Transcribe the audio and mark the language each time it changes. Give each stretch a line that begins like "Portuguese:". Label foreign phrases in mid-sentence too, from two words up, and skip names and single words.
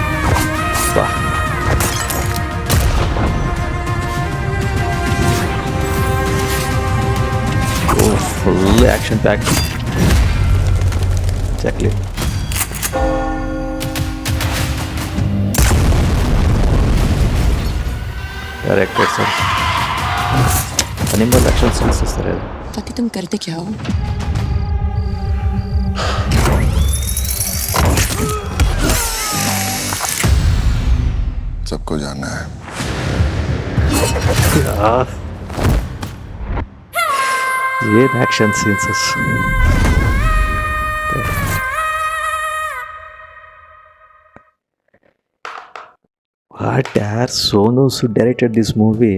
English: full action pack. ಎಕ್ಸಾಕ್ಟ್ಲಿ. Director sir Animal action scenes sir.
Hindi: पति तुम करते क्या हो? सबको जानना है.
English: ಏನು action scenes. what yaar Sonu Sood directed this movie.